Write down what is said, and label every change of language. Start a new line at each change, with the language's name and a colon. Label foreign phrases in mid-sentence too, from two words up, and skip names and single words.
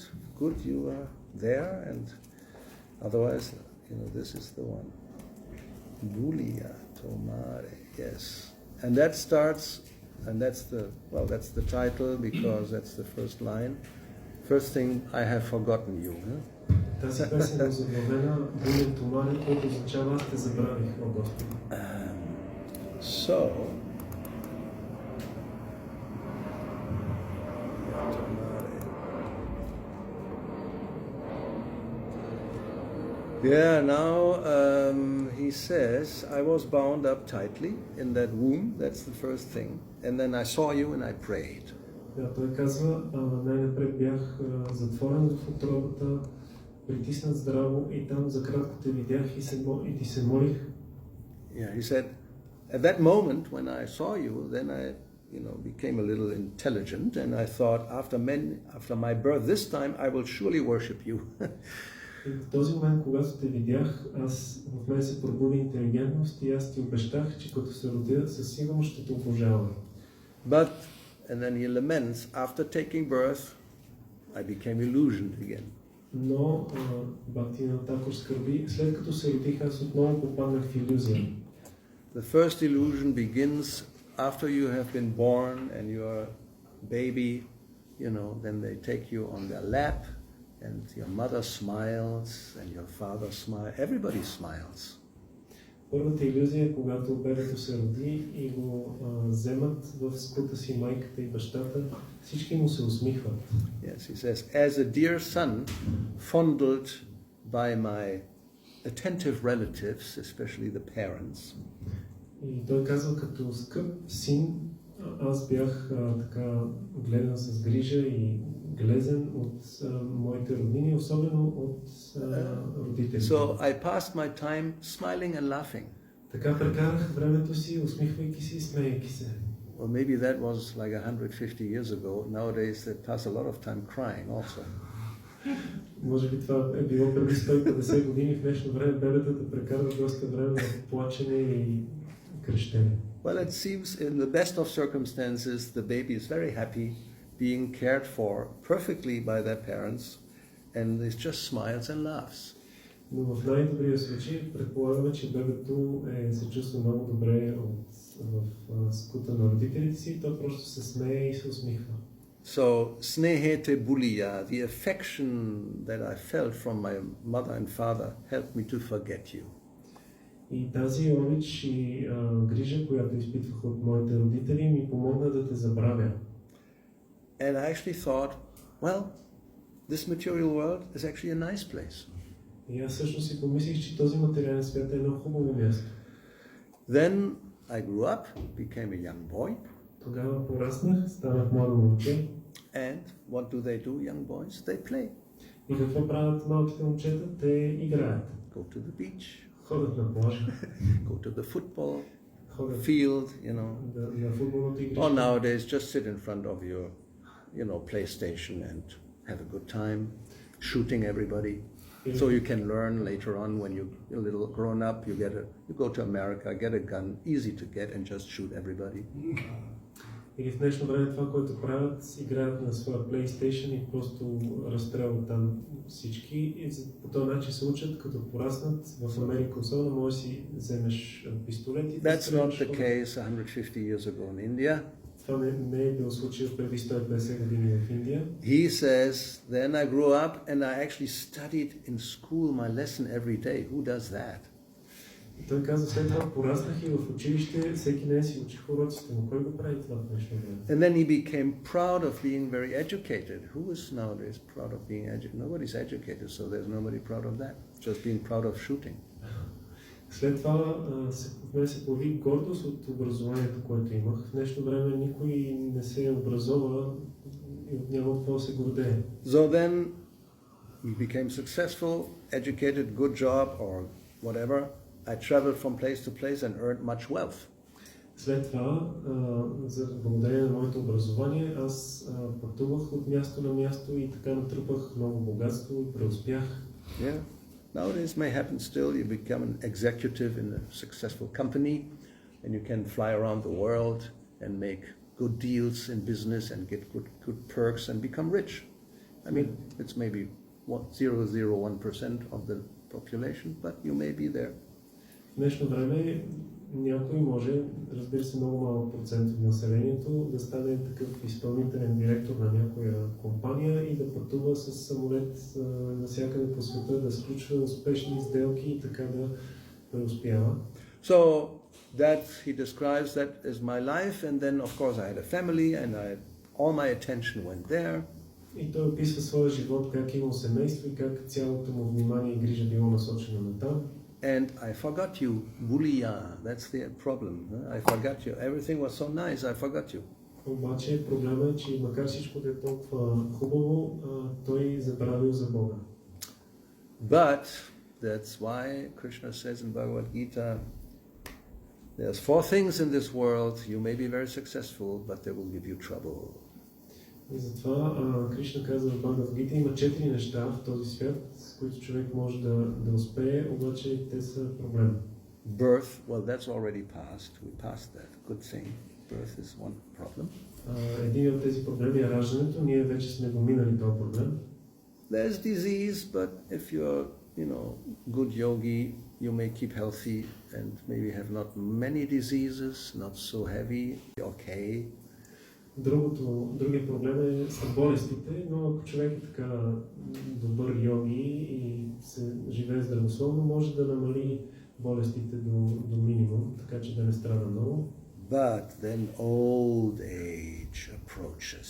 English: You are there, and otherwise, this is the one. Bulia Tomare. Yes, and that starts, and that's the title because that's the first line. First thing, I have forgotten you.
Bulgarian: Тази песен е заглавена Буля Томаре, което означава аз те забравих, о Господи.
English: So. Yeah, now he says, I was bound up tightly in that womb, that's the first thing, and then I saw you and I prayed.
Bulgarian: Да, той казва, най-напред бях затворен в утробата, притиснат здраво и там за кратко те видях и ти се молих.
English: Yeah, he said, at that moment when I saw you, then I became a little intelligent and I thought, after my birth this time, I will surely worship you.
Bulgarian: И в този момент, когато те видях, в мен се пробуди интелигентност и аз ти обещах, че като се родя, със сигурност ще те обожавам.
English: But, and then he laments, after taking birth, I became illusioned again.
Bulgarian: Но Бхакти Такур скърби, след като се родих, аз отново попаднах в илюзия.
English: The first illusion begins after you have been born and you're a baby, then they take you on their lap. And your mother smiles, and your father smiles. Everybody smiles.
Bulgarian: Първата илюзия е когато бебето се роди и го вземат в скута си майката и бащата, всички му се усмихват.
English: Yes, he says, as a dear son fondled by my attentive relatives, especially the parents.
Bulgarian: И той казва, като скъп син, аз бях така гледан с грижа и глезен от моите роднини, особено от родителите.
English: So I passed my time smiling and laughing.
Bulgarian: Така прекарах времето си, усмихвайки се и смеейки се.
English: Well, maybe that was like 150 years ago. Nowadays they pass a lot of time crying also.
Bulgarian: Може би това е било преди 150 години, в днешно време бебетата прекарват доста време в плачене и крещене.
English: Well, it seems in the best of circumstances the baby is very happy being cared for perfectly by their parents, and it just smiles and laughs.
Bulgarian: Но в най-добрия случай предполагаме, че бебето се чувства много добре в скута на родителите си и то просто се смее и се усмихва.
English: So,
Bangla: স্নেহেতে ভুলিয়া,
English: the affection that I felt from my mother and father helped me to forget you.
Bulgarian: И тази обич и грижа, която изпитвах от моите родители, ми помогна да те забравя.
English: And I actually thought, well, this material world is actually a nice place.
Bulgarian: И аз всъщност си помислих, че този материален свят е едно хубаво място.
English: Then I grew up, became a young boy.
Bulgarian: Тогава пораснах, станах младо момче.
English: And what do they do, young boys? They play.
Bulgarian: И какво правят малките момчета? Те играят.
English: Go to the beach.
Bulgarian: Ходят на плажа.
English: Go to the football
Bulgarian: Ходят
English: field,
Bulgarian: на футболното игрище.
English: Or nowadays, just sit in front of your, PlayStation and have a good time, shooting everybody. So you can learn later on when you're a little grown up, you go to America, get a gun, easy to get, and just shoot everybody.
Bulgarian: Или в днешно време това, което правят, играят на своя PlayStation и просто разстрелват там всички. И по този начин се учат, като пораснат в Америка, особено може да си вземеш пистолет и да
English: That's not
Bulgarian: стреляш.
English: the case 150 years ago in India.
Bulgarian: Това не е било случай преди 150 години в Индия.
English: He says, then I grew up and I actually studied in school my lesson every day. Who does that?
Bulgarian: И той казва, след това пораснах и в училище всеки ден си учих уроците, но кой го прави това в днешно време?
English: And then he became proud of being very educated. Who is nowadays proud of being educated? Nobody's educated, so there's nobody proud of that. Just being proud of shooting.
Bulgarian: След това се появи гордост от образованието, което имах. В днешно време никой не се образова и няма от какво се гордее.
English: So then he became successful, educated, good job or whatever. I traveled from place to place and earned much wealth.
Bulgarian: След това, благодарение на моето образование, аз пътувах от място на място и така натрупах много богатство и преуспях.
English: Yeah. Nowadays may happen still. You become an executive in a successful company and you can fly around the world and make good deals in business and get good perks and become rich. I mean, it's maybe 0.001% of the population, but you may be there.
Bulgarian: В днешно време някой може, разбира се, много малък процент от населението, да стане такъв изпълнителен директор на някоя компания и да пътува с самолет навсякъде по света, да сключва успешни сделки и така да преуспява.
English: So that he describes that as my life, and then of course I had a family and all my attention went there.
Bulgarian: И той описва своя живот, как имал семейство и как цялото му внимание и грижа било насочено на там.
English: And I forgot you, Buliya. That's the problem. I forgot you. Everything was so nice. I forgot you.
Bulgarian: Обаче проблема е, че макар всичко да е толкова хубаво, той забравил за Бога.
English: But that's why Krishna says in Bhagavad Gita, there's 4 things in this world. You may be very successful, but they will give you trouble.
Bulgarian: И затова Кришна казва в Бхагавад Гита, има 4 неща в този свят, с които човек може да успее, обаче те са проблем.
English: Birth, well, that's already passed. We passed that. Good thing. Birth is one problem.
Bulgarian: Един от тези проблеми е раждането. Ние вече сме го минали този проблем.
English: There's disease, but if you're, good yogi, you may keep healthy and maybe have not many diseases, not so heavy, okay.
Bulgarian: Другия проблем са болестите, но ако човек е така добър йоги и се живее здравословно, може да намали болестите до минимум, така че да не страда много.
English: But then old age approaches.